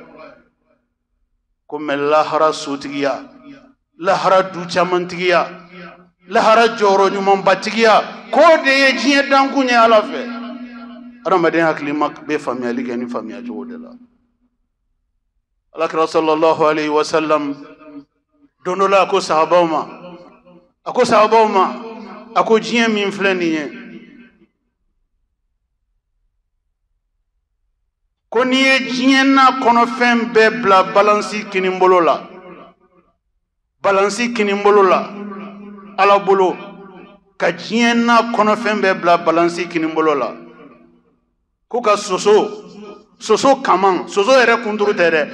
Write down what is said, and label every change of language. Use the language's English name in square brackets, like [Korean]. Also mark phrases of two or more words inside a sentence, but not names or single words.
[Bambara] Ko mɛ lahara sotigiya, lahara du camantigiya, lahara jɔyɔrɔ ɲumanbatigiya k'o de ye diɲɛ dankun ye Ala fɛ. Adamaden hakilima bɛ faamuyali kɛ ni faamuya cogo de la. Alakira [Arabic] صلى الله عليه وسلم [Bambara] don dɔ la a ko sahabaw ma a ko diɲɛ min filɛ nin ye ko n'i ye diɲɛ n'a kɔnɔfɛn bɛɛ bila balansi kinibolo la ala bolo ka diɲɛ n'a kɔnɔfɛn bɛɛ bila balansi kinibolo la ko ka soso kaman soso yɛrɛ kunturu tɛ dɛ